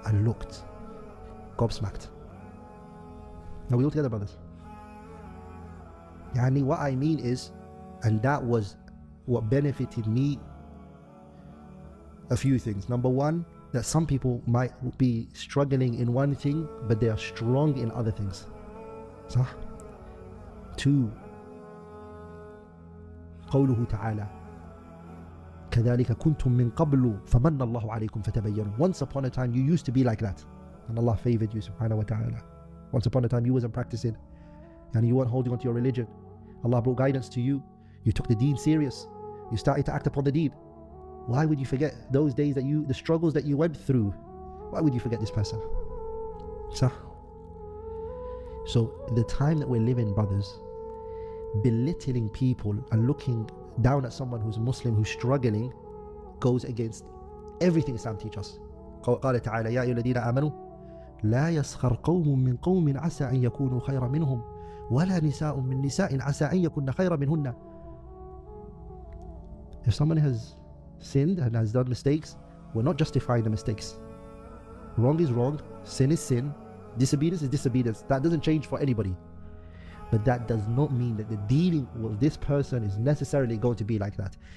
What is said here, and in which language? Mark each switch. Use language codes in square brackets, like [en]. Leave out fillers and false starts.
[en] I looked gobsmacked. Are we all together, brothers? Yani, what I mean is, and that was what benefited me, a few things. Number one, that some people might be struggling in one thing, but they are strong in other things. [ar] صح? 2, قوله تعالى كذلك كنتم من قبل فمن الله عليكم فتبينوا. [en] Once upon a time you used to be like that, and Allah favored you subhanahu wa ta'ala. Once upon a time you wasn't practicing, and you weren't holding on to your religion. Allah brought guidance to you. You took the deen serious. You started to act upon the deen. Why would you forget those days that the struggles that you went through? Why would you forget this person? [ar] صح? [en] So the time that we're living, brothers, belittling people and looking down at someone who's Muslim, who's struggling, goes against everything Islam teaches us. [ar] قال تعالى يا أيها الذين آمنوا لا يسخر قوم من قوم عسى أن يكونوا خيرا منهم ولا نساء من نساء عسى أن يكون خيرا منهن. [en] If someone has sinned and has done mistakes, we're not justifying the mistakes. Wrong is wrong, sin is sin, disobedience is disobedience. That doesn't change for anybody. But that does not mean that the dealing with this person is necessarily going to be like that.